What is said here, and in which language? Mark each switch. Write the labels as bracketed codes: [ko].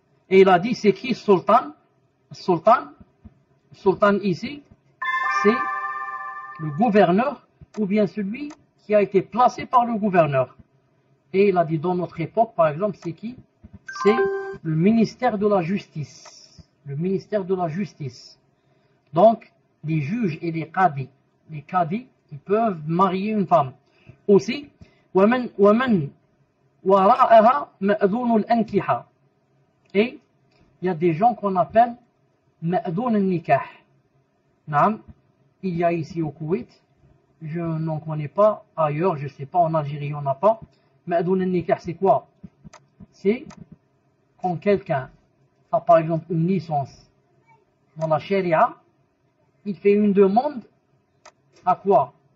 [fr] Et il a dit, c'est qui sultan? Sultan ici, c'est le gouverneur ou bien celui qui a été placé par le gouverneur. Et il a dit, dans notre époque, par exemple, c'est qui? C'est le ministère de la Justice. Le ministère de la Justice. Donc, les juges et les qadis, ils peuvent marier une femme. [ar] Aussi, وَمَنْ وَرَاءَهَا مَأْذُونُ الْأَنْكِحَةِ. [fr] Et il y a des gens qu'on appelle مَأْذُونُ النِّكَاحِ. Il y a ici au Koweït, je n'en connais pas ailleurs, je ne sais pas, en Algérie on n'a pas. مَأْذُونُ النِّكَاحِ c'est quoi? C'est quand quelqu'un a par exemple une licence dans la Sharia, il fait une demande à quoi?